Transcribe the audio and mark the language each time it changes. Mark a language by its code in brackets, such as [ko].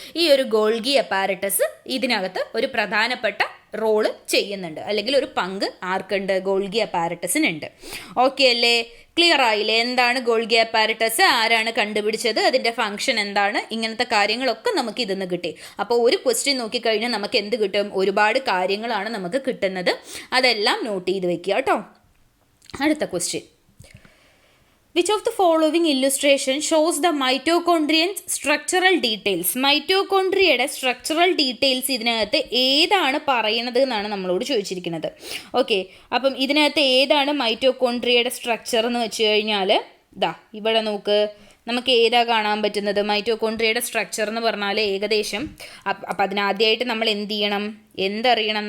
[ml] ഈ ഒരു Golgi apparatus ഇതിനകത്ത് ഒരു പ്രധാനപ്പെട്ട റോള് ചെയ്യുന്നുണ്ട്, അല്ലെങ്കിൽ ഒരു പങ്ക് ആർക്കുണ്ട്? ഗോൾഗി അപ്പാരറ്റസിനുണ്ട്. ഓക്കെ അല്ലേ? ക്ലിയർ ആയില്ലേ? എന്താണ് ഗോൾഗി അപ്പാരറ്റസ്, ആരാണ് കണ്ടുപിടിച്ചത്, അതിൻ്റെ ഫംഗ്ഷൻ എന്താണ്, ഇങ്ങനത്തെ കാര്യങ്ങളൊക്കെ നമുക്ക് ഇതിന്ന് കിട്ടി. അപ്പോൾ ഒരു ക്വസ്റ്റ്യൻ നോക്കിക്കഴിഞ്ഞാൽ നമുക്ക് എന്ത് കിട്ടും? ഒരുപാട് കാര്യങ്ങളാണ് നമുക്ക് കിട്ടുന്നത്. അതെല്ലാം നോട്ട് ചെയ്ത് വെക്കുക കേട്ടോ. അടുത്ത question, [en] Which of the following illustration shows the mitochondrian's structural details? [ml] മൈറ്റോകോൺട്രിയയുടെ structural details ഇതിനകത്ത് ഏതാണ് പറയുന്നത് എന്നാണ് നമ്മളോട് ചോദിച്ചിരിക്കുന്നത്. ഓക്കെ, അപ്പം ഇതിനകത്ത് ഏതാണ് മൈറ്റോകോൺട്രിയയുടെ സ്ട്രക്ചർ എന്ന് വെച്ച് കഴിഞ്ഞാൽ ഇവിടെ നോക്ക്, നമുക്ക് ഏതാ കാണാൻ പറ്റുന്നത്? മൈറ്റോകോൺട്രിയയുടെ സ്ട്രക്ചർ എന്ന് പറഞ്ഞാൽ ഏകദേശം അപ്പം അതിനാദ്യമായിട്ട് നമ്മൾ എന്ത് ചെയ്യണം, എന്തറിയണം?